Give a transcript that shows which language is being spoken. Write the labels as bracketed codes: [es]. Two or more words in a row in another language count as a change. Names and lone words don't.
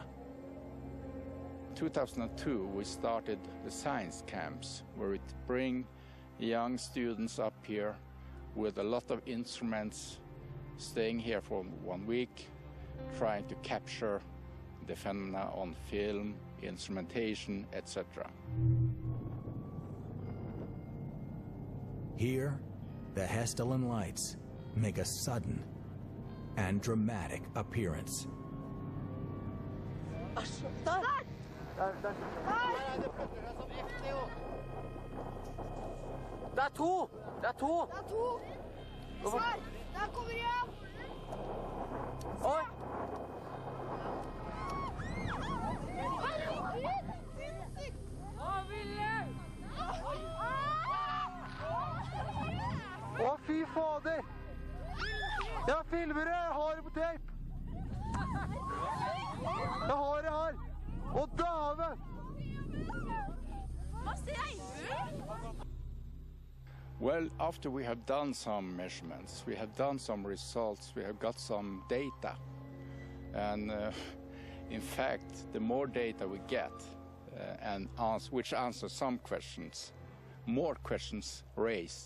[en] In 2002, we started the science camps, where we bring young students up here with a lot of instruments, staying here for 1 week, trying to capture the phenomena on film, instrumentation, etc. Here, the Hestelen lights make a sudden and dramatic appearance. [no] Det er to! Det er to! Det er to! Svar! Der kommer jeg! Oi! Å, fy fader! Jeg filmer det, jeg har det på tape! Jeg har det her! Å, dame! Hva sier du? [en] Well, after we have done some measurements, we have done some results, we have got some data. And in fact, the more data we get, which answers some questions, more questions raise.